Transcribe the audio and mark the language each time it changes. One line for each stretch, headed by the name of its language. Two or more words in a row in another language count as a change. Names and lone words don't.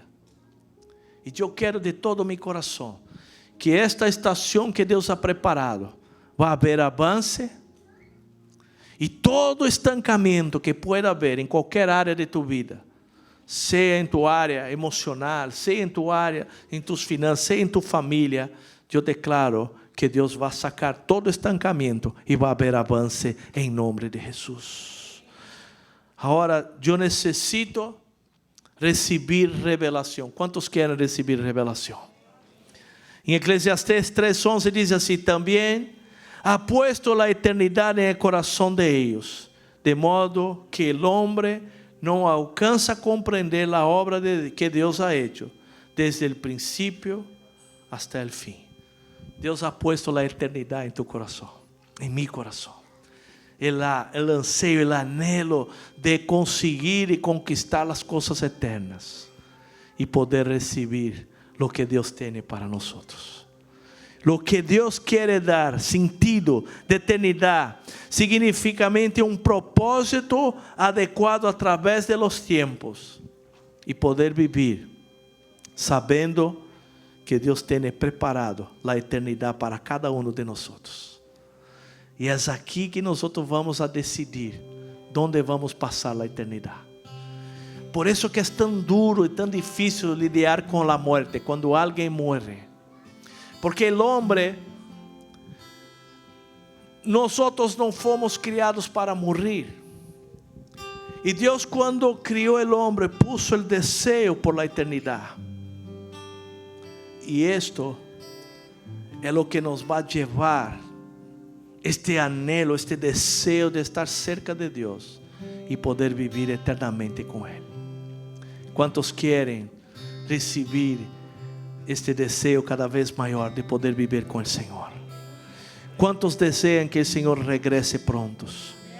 Spanish: Y yo quiero de todo mi corazón que esta estación que Deus ha preparado va a haber avance. Y todo estancamento que pueda haber en cualquier área de tu vida, sea en tu área emocional, sea en tu área, en tus finanzas, sea en tu familia, yo declaro que
Portuguese: Deus vai sacar todo estancamento e vai haver avance em nome de Jesus. Agora, eu necessito receber revelação. Quantos querem receber revelação? Em Eclesiastes 3:11 diz assim: também
Spanish: ha puesto la eternidad en el corazón de ellos, de modo que el hombre no alcanza a comprender la obra que Dios ha hecho desde el principio hasta el fin. Deus ha puesto la eternidad en tu corazón, en mi corazón. El anseio, el anhelo de conseguir y conquistar las cosas eternas y poder recibir lo que Dios tiene para nosotros. Lo que
Portuguese: Deus quer dar sentido de eternidade significa propósito adequado através
Spanish: de los tiempos
Portuguese: e poder vivir sabendo que Deus tem preparado a eternidade para cada de nós. E é aqui que nós vamos a decidir onde vamos passar a eternidade. Por isso que é tão duro e tão difícil lidiar com a morte quando alguém morre. Porque o homem, nós não fomos criados para morrer. E Deus, quando criou o homem, puso o desejo
Spanish: por la
Portuguese: eternidade. E isto é o que nos vai levar este anhelo, este desejo de estar cerca de Deus e poder viver eternamente com Ele. Quantos querem receber este desejo cada vez maior de poder viver com o Senhor? Quantos desejam que o Senhor regrese prontos?